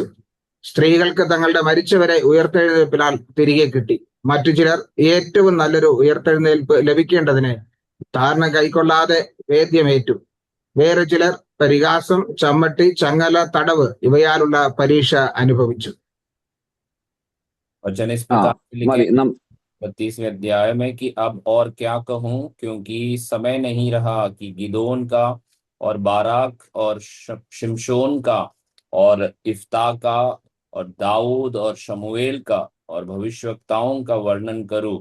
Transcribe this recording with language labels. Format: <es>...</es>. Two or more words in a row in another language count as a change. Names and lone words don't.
<ml>സ്ത്രീകൾക്ക് തങ്ങളുടെ മരിച്ചവരെ ഉയർത്തെഴുന്നേൽപ്പിനാൽ തിരികെ കിട്ടി. മറ്റു ചിലർ ഏറ്റവും നല്ലൊരു ഉയർത്തെഴുന്നേൽപ്പ് ലഭിക്കേണ്ടതിന് താരണം കൈക്കൊള്ളാതെ വേദ്യമേറ്റു. വേറെ ചിലർ പരിഹാസം, ചമ്മട്ടി, ചങ്ങല, തടവ് ഇവയാലുള്ള പരീക്ഷ അനുഭവിച്ചു.</ml> <hi>वचन इस प्रकार लिखे 32वें अध्याय में कि अब और क्या कहूं, क्योंकि समय नहीं रहा कि गिदोन का और बाराक और शिमशोन का और इफ्ता का और दाऊद और शमूएल का और भविष्यवक्ताओं का वर्णन करूं।</hi>